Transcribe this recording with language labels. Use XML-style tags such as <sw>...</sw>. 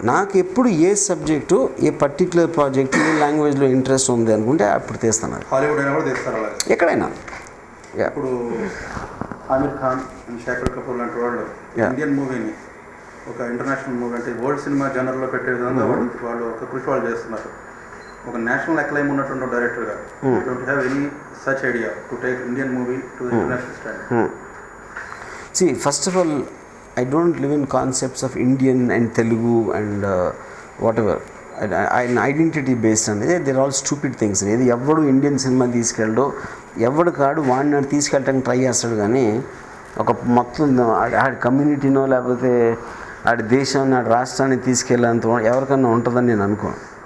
<te>నాకు ఎప్పుడు ఏ సబ్జెక్టు, ఏ particular project, ఏ లాంగ్వేజ్లో ఇంట్రెస్ట్ ఉంది అనుకుంటే అప్పుడు తీస్తాను. హాలీవుడ్ అయినా కూడా తీస్తారు ఎక్కడైనా. ఇప్పుడు ఆమిర్ ఖాన్ అండ్ శేఖర్ కపూర్ లాంటి వాళ్ళు ఇండియన్ మూవీని ఒక ఇంటర్నేషనల్ మూవీ అంటే వరల్డ్ సినిమా జనర్లో పెట్టే విధంగా వాళ్ళు ఒక కృషి వాళ్ళు చేస్తున్నారు. ఒక నేషనల్ అక్లైమ్ ఉన్నటువంటి డైరెక్టర్గా</te> <en>Don't have any such idea to take Indian movie to the international standard? See, first of all, I don't live in concepts of Indian and Telugu and whatever. I'm identity based on it. They're all stupid things.</en> <te>ఏది ఎవడు Indian cinema తీసుకెళ్ళడో ఎవడు కాడు వాడిని తీసుకెళ్ళడానికి try చేస్తాడు. కానీ ఒక మొత్తం ఆడి కమ్యూనిటీనో లేకపోతే ఆడి దేశాన్ని, ఆడి రాష్ట్రాన్ని తీసుకెళ్ళేంత ఎవరికన్నా ఉంటుందని నేను అనుకోను.</te>